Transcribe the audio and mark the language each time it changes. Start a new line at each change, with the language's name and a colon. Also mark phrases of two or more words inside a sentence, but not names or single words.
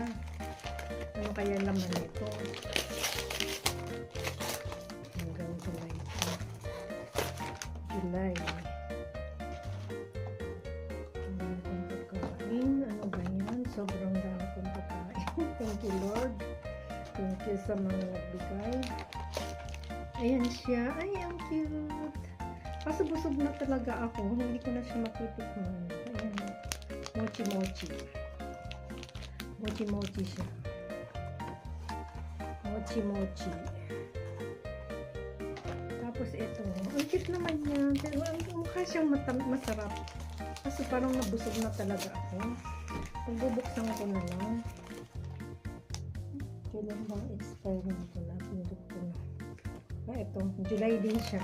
Filipino: Ano kaya laman nito? Hanggang July pa. July. Ang dami kong pagkain. Ano ba yan? Sobrang dami kong pagkain.
English: Thank you, Lord. Thank you
Filipino: sa mga nagbigay. Ayan siya. Ay, ang cute. Kaso busog na talaga ako. Hindi ko na siya makitikman. Ayan. Mochi-mochi. Mochi-mochi siya. Mochi-mochi. Tapos ito. Ang cute naman yan. Pero mukha siyang masarap. Kaso parang nabusog na talaga ako. Pagbubuksan ko na lang. Kailan bang expire nito na? Pindot ko na. Ito. July din siya.